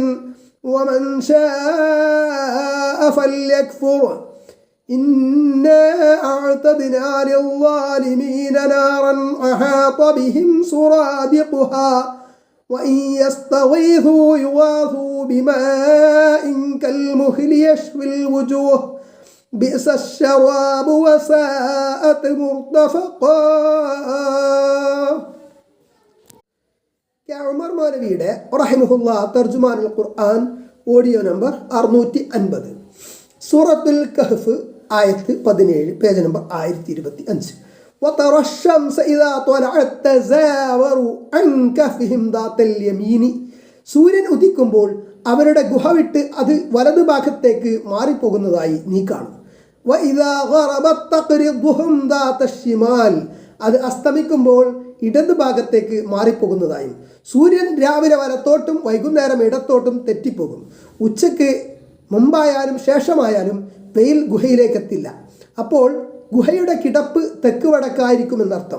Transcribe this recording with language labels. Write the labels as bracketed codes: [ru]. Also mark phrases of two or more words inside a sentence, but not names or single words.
[ar] ومن شاء فليكفر إنا أعتدنا للظالمين نارا أحاط بهم سرادقها وإن يستغيثوا يغاثوا بماء كالمهل يشوي الوجوه بئس الشراب وساءت مرتفقا. [ml] ഉമർ മൗലവിയുടെ റഹിമഹുല്ലാ തർജുമാനുൽ ഖുർആൻ ഓഡിയോ നമ്പർ 650, സൂറത്തുൽ കഹ്ഫ് ആയത്ത് 17, പേജ് നമ്പർ 1025. [ar] وترى الشمس إذا طلعت تزاور عن كهفهم ذات اليمين. [ml] സൂര്യൻ ഉദിക്കുമ്പോൾ അവരുടെ ഗുഹ വിട്ട് അത് വലതു ഭാഗത്തേക്ക് മാറിപ്പോകുന്നതായി നീ കാണും. [ar] وإذا غربت تقرضهم ذات الشمال. [ml] അത് അസ്തമിക്കുമ്പോൾ ഇടതു ഭാഗത്തേക്ക് മാറിപ്പോകുന്നതായും. സൂര്യൻ രാവിലെ വലത്തോട്ടും വൈകുന്നേരം ഇടത്തോട്ടും തെറ്റിപ്പോകും. ഉച്ചയ്ക്ക് മുമ്പായാലും ശേഷമായാലും വെയിൽ ഗുഹയിലേക്ക് എത്തില്ല. അപ്പോൾ ഗുഹയുടെ കിടപ്പ് തെക്ക് വടക്കായിരിക്കുമെന്നർത്ഥം.